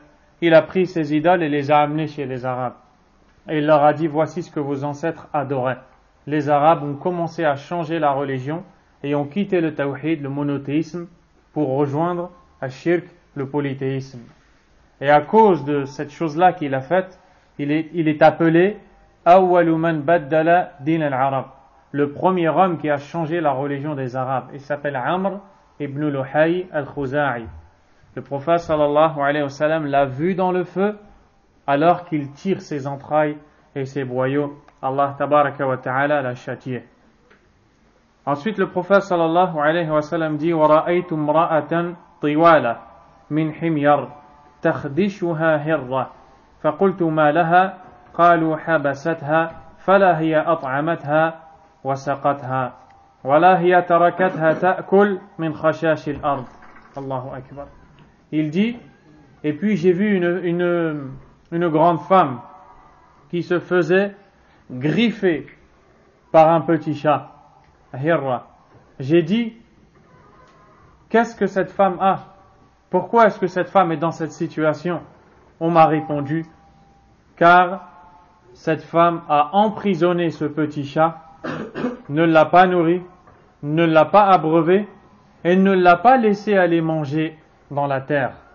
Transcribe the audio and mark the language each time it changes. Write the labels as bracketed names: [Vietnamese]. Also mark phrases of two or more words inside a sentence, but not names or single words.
[French] Il a pris ces idoles et les a amenées chez les Arabes. Et il leur a dit, voici ce que vos ancêtres adoraient. Les Arabes ont commencé à changer la religion et ont quitté le tawhid, le monothéisme, pour rejoindre al-shirk, le polythéisme. Et à cause de cette chose-là qu'il a faite, il est appelé [Arabic] أول من بدل دين العرب, [French] le premier homme qui a changé la religion des Arabes. Il s'appelle Amr ibn Luhay al-Khuza'i. Le prophète [Arabic] صلى الله عليه وسلم [French] l'a vu dans le feu alors qu'il tire ses entrailles et ses boyaux. [Arabic] الله تبارك وتعالى [French] l'a châtié. Ensuite le prophète [Arabic] صلى الله عليه وسلم dit وَرَأَيْتُ امْرَأَةً طِوَالَةً مِنْ حِمْيَرٍ تَخْدِشُهَا هِرَّةً فَقُلْتُ مَا لَهَا قالوا حبستها فلا هي أطعمتها وسقتها ولا هي تركتها تأكل من خشاش الأرض. الله أكبر. [French] Il dit, et puis j'ai vu une grande femme qui se faisait griffer par un petit chat. Hirra. J'ai dit, qu'est-ce que cette femme a? Pourquoi est-ce que cette femme est dans cette situation? On m'a répondu, car cette femme a emprisonné ce petit chat, ne l'a pas nourri, ne l'a pas abreuvé et ne l'a pas laissé aller manger dans la terre.